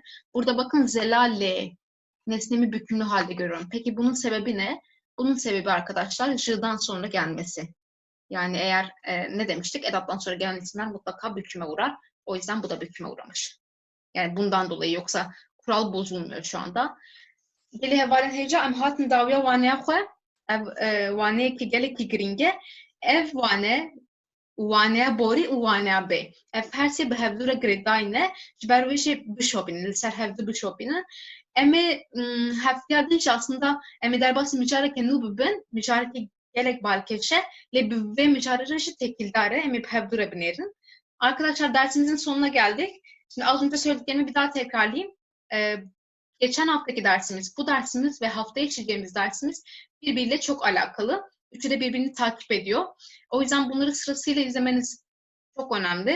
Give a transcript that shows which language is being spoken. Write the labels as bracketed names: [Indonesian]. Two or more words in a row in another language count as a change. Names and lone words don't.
[Turkish] Burada bakın zelale, nesnemi bükümlü halde görüyorum. Peki bunun sebebi ne? Bunun sebebi arkadaşlar j'dan sonra gelmesi. Yani eğer ne demiştik? Edattan sonra gelen isimler mutlaka büküme uğrar. O yüzden bu da büküme uğramış. Yani bundan dolayı yoksa kural bozulmuyor şu anda. [Kurdish] Geli hevalin heyeca em hatin dawiya waneye xwe ev waneyekî gelekî giringe ev waneye borî û waneye bê. Ev her sê bi hevdû re girêdayîne ji ber wê jî bişopînin, li ser hevdû bişopînin. Em ê heftiya din jî aslında em ê derbasî micareke nû bibin, micarekî gelek balkeşe lê bi vê micarê re jî tekildar e, em ê bi hevdû re binêrin. [Turkish] Arkadaşlar dersimizin sonuna geldik. Şimdi az önce söylediklerimi bir daha tekrarlayayım. Geçen haftaki dersimiz, bu dersimiz ve haftaya işleyeceğimiz dersimiz birbiriyle çok alakalı. Üçü de birbirini takip ediyor. O yüzden bunları sırasıyla izlemeniz çok önemli.